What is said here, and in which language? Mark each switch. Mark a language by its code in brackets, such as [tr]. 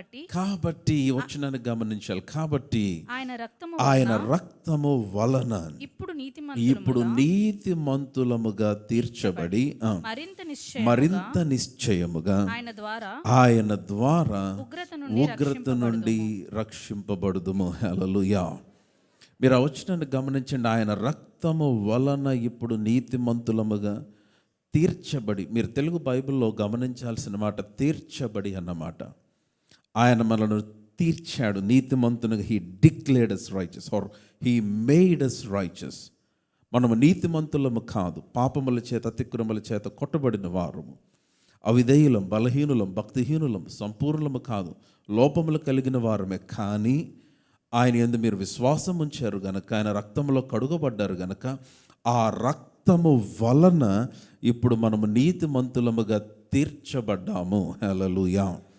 [te] కాబట్టి వచనాన్ని గమనించాలి. కాబట్టి ఆయన రక్తము వలన ఇప్పుడు నీతిమంతులముగా తీర్చబడి మరింత నిశ్చయముగా ఆయన ద్వారా ఉగ్రత నుండి రక్షింపబడుదుము. హల్లెలూయా. మీరు ఆ వచనాన్ని గమనించండి. ఆయన రక్తము వలన ఇప్పుడు నీతిమంతులముగా తీర్చబడి. మీరు తెలుగు బైబిల్లో గమనించాల్సిన మాట తీర్చబడి అన్నమాట. ఆయన మనను తీర్చాడు నీతిమంతునిగా. [en] He declared us righteous or he made us righteous. [te] మనము నీతిమంతులము కాదు, పాపముల చేత అతిక్రమముల చేత కొట్టబడిన వారము, అవిధేయులం, బలహీనులం, భక్తిహీనులం, సంపూర్ణము కాదు, లోపములు కలిగిన వారమే. కానీ ఆయన యందు మీరు విశ్వాసం ఉంచారు గనక, ఆయన రక్తంలో కడుగబడ్డారు గనక, ఆ రక్తము వలన ఇప్పుడు మనము నీతిమంతులముగా తీర్చబడ్డాము. హల్లెలూయా.